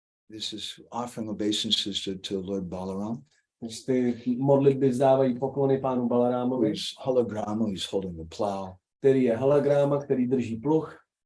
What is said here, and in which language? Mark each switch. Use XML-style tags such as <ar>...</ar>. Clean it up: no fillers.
<en>This is offering obeisances to Lord Balaram.</en> <cs>Ty modlitby vzdávají poklony pánu Balarámovi,</cs> <en>Who's hologram, he's holding the plow.</en> <cs>který je halagráma, který drží pluh.</cs>